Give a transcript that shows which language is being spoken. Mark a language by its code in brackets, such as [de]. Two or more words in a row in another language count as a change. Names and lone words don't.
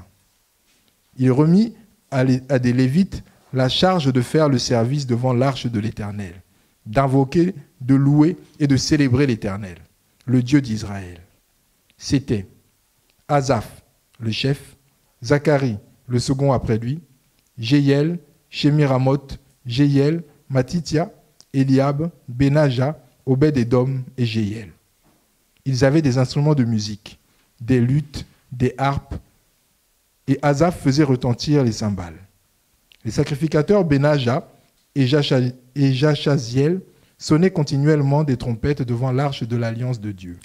[fr] Il remit à des Lévites la charge de faire le service devant l'arche de l'Éternel, d'invoquer, de louer et de célébrer l'Éternel, le Dieu d'Israël. C'était Asaph, le chef, Zacharie, le second après lui, Jéhiel, Shemiramoth, Jéhiel, Matithia, Eliab, Benaja, Obed-Édom et Jéhiel. Ils avaient des instruments de musique, des luttes, des harpes, et Asaph faisait retentir les cymbales. Les sacrificateurs Benaja et Jachaziel sonnaient continuellement des trompettes devant l'arche de l'alliance de Dieu.